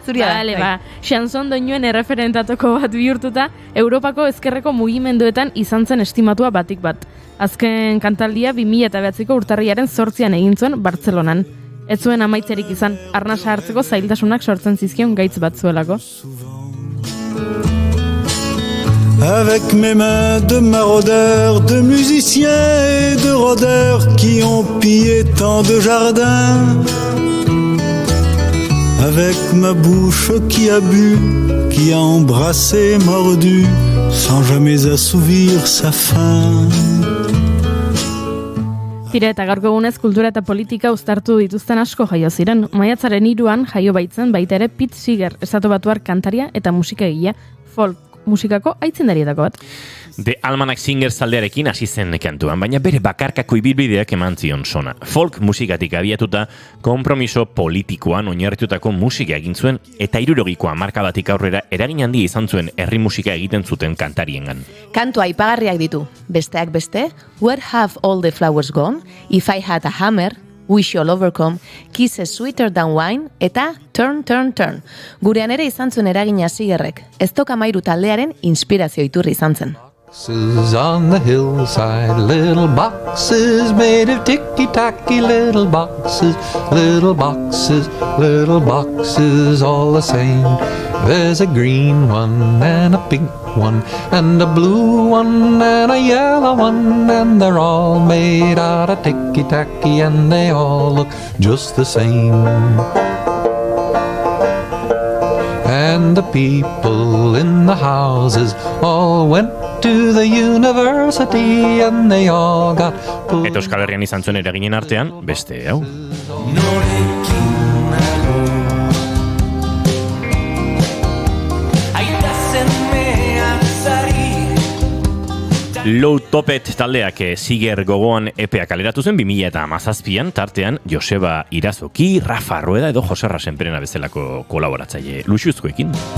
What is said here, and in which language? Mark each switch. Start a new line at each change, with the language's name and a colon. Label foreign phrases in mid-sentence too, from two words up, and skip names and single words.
Basque: Vale, Chanson doinuen erreferentatoko bat bihurtuta, Europako ezkerreko mugimenduetan izan zen estimatua batik bat. Azken kantaldia 2009ko urtarriaren 8an egin zuen Bartzelonan. Ez zuen amaitzerik izan, arnasa hartzeko zailtasunak sortzen zizkion gaitz bat zuelako.
French: Avec mes mains de maraudeurs, de musiciens et de rôdeurs qui ont pillé tant de jardins. Avec ma bouche qui a bu, qui a embrassé, mordu, sans jamais assouvir sa faim.
Basque: Tira eta gaurko egunez kultura eta politika uztartu dituzten asko jaio ziren. Maiatzaren 3an jaio baitzen baita ere Pete Seeger, estatu batuar kantaria eta musikagilea, folk musikako aitzindarietako bat. The Almanac Singers taldearekin hasi zen kantuan, baina bere bakarkako ibilbideak eman zion sona. Folk musikatik abiatuta, konpromiso politikoan oinarritutako musika egin zuen eta 60ko hamarkadatik aurrera eragin handia izan zuen herri musika egiten zuten kantariengan. Kantu aipagarriak ditu. Besteak beste, Where Have All the Flowers Gone, If I Had a Hammer, We Shall Overcome, Kisses Sweeter Than Wine, eta Turn, Turn, Turn. Gurean ere izan zuen eragina Seegerrek. Ez toka mairu taldearen inspirazio iturri izan zen.
English: Boxes on the hillside, little boxes made of ticky-tacky, little boxes, little boxes, little boxes, all the same. There's a green one and a pink one and a blue one and a yellow one, and they're all made out of ticky-tacky and they all look just the same. And the people in the houses all went to the university and they all got
Basque: Eta Euskal Herrian izan zuen eraginen artean, beste hau. Low Topet taldeak Seeger gogoan epea kaleratu zen 2017an, tartean Joseba Irazoki, Rafa Rueda edo Jose Rasenperena bezalako kolaboratzaile luxuzkoekin.